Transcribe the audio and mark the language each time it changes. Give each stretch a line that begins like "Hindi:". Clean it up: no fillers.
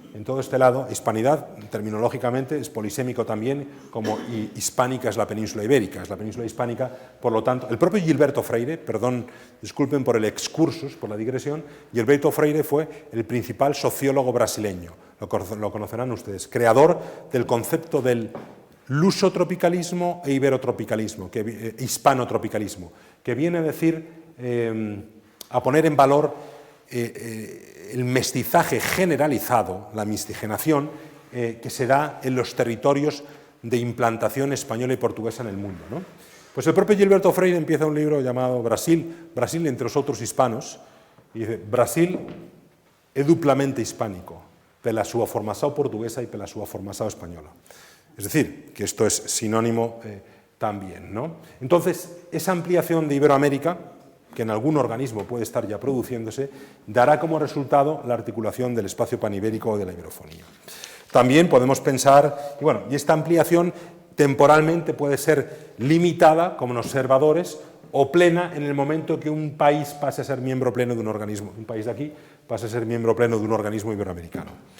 Spanish: todo este lado, hispanidad terminológicamente es polisémico también, como hispánica es la península ibérica, es la península hispánica, por lo tanto, el propio Gilberto Freire, perdón, disculpen por el excursus, por la digresión, Gilberto Freire fue el principal sociólogo brasileño, lo conocerán ustedes, creador del concepto del lusotropicalismo e iberotropicalismo, hispanotropicalismo, que viene a decir, a poner en valor el mestizaje generalizado, la miscigenación, que se da en los territorios de implantación española y portuguesa en el mundo, ¿no? Pues el propio Gilberto Freire empieza un libro llamado Brasil entre los otros hispanos, y dice,
Portuguese: Brasil é duplamente hispánico, pela súa formación portuguesa y pela súa formación española.
Spanish: Es decir, que esto es sinónimo también, ¿no? Entonces, esa ampliación de Iberoamérica, que en algún organismo puede estar ya produciéndose, dará como resultado la articulación del espacio panibérico o de la iberofonía. También podemos pensar, y esta ampliación temporalmente puede ser limitada como observadores o plena en el momento que un país pase a ser miembro pleno de un organismo, un país de aquí pase a ser miembro pleno de un organismo iberoamericano.